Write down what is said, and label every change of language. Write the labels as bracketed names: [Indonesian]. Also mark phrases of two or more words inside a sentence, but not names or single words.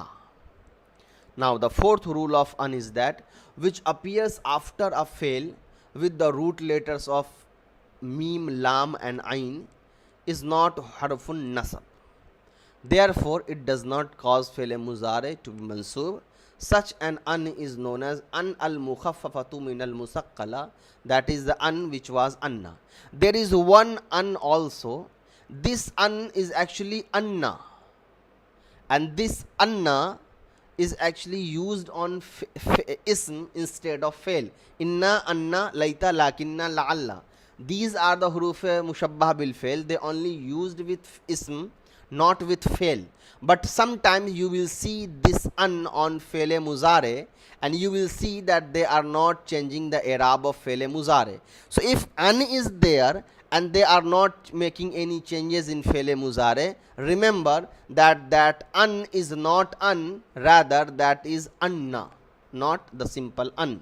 [English] Now the fourth rule of an is that which appears after a fail with the root letters of mim, lam and ain is not [Arabic] حرف نصب. [English] Therefore it does not cause [Arabic] فعل مضارع [English] to be mansub. Such an is known as [Arabic] أن المخففة من المثقلة, [English] that is the an which was anna. There is one an also. This an is actually anna, and this anna is actually used on ism instead of fail. [Arabic] إن، أن، ليت، لكن، لعل. [English] These are the [Arabic] حروف مشبهة بالفعل. [English] They only used with ism, not with fail. But sometimes you will see this an on [Arabic] فعل مضارع, [English] and you will see that they are not changing the i'rab of [Arabic] فعل مضارع. [English] So if an is there and they are not making any changes in [Arabic] فعل مضارع, [English] remember that that an is not an, rather that is anna, not the simple an.